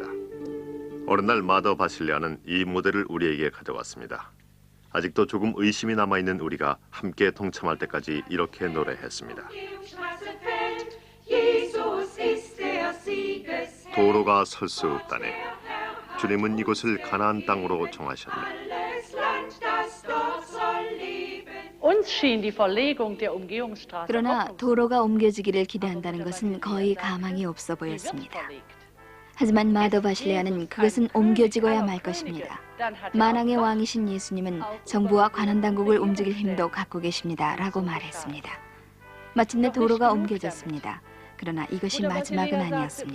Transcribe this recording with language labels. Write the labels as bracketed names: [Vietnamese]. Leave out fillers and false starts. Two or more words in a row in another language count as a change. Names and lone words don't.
[Korean] 어느 날 마더 바실레아는 이 모델을 우리에게 가져왔습니다. 아직도 조금 의심이 남아있는 우리가 함께 동참할 때까지 이렇게 노래했습니다. 도로가 설 수 없다네. 주님은 이곳을 가나안 땅으로 정하셨네. [German] Uns schien die Verlegung der Umgehungsstraße [Korean] 그러나 도로가 옮겨지기를 기대한다는 것은 거의 가망이 없어 보였습니다. 하지만 마더 바실레아는 그것은 옮겨지고야 말 것입니다. 만왕의 왕이신 예수님은 정부와 관할 당국을 움직일 힘도 갖고 계십니다. 라고 말했습니다. 마침내 도로가 옮겨졌습니다. 그러나 이것이 마지막은 아니었습니다.